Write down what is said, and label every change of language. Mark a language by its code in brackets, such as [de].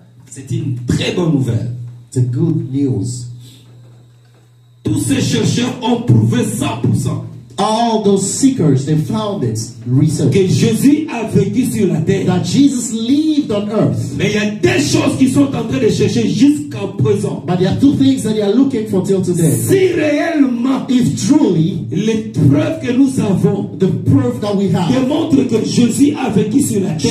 [fr] C'est une très bonne nouvelle. [en] It's a good news. [fr] Tous ces chercheurs ont prouvé 100% [en] All those seekers, they found it, research, [fr] que Jésus a vécu sur la terre. [en] that Jesus lived on earth. [fr] Mais il y a des choses qu'ils sont en train de chercher jusqu'à présent. [en] But there are two things that they are looking for till today. [fr] Si réellement [en] If truly [fr] les preuves que nous avons [en] the proof that we have [fr] démontrent que Jésus a vécu sur la terre,